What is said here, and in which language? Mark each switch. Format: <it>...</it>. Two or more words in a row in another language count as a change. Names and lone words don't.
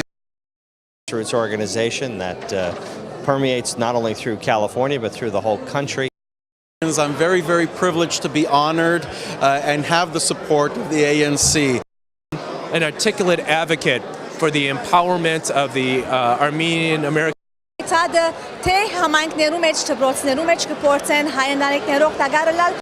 <en>Grassroots organization that permeates not only through California but through the whole country. I'm very, very privileged to be honored and have the support of the ANC. An articulate advocate for the empowerment of the Armenian-American.</en> <hy>Թե համայնքներում մեջ, դպրոցներում մեջ կփորձեն հայ ընտանիքներով տագարել</hy>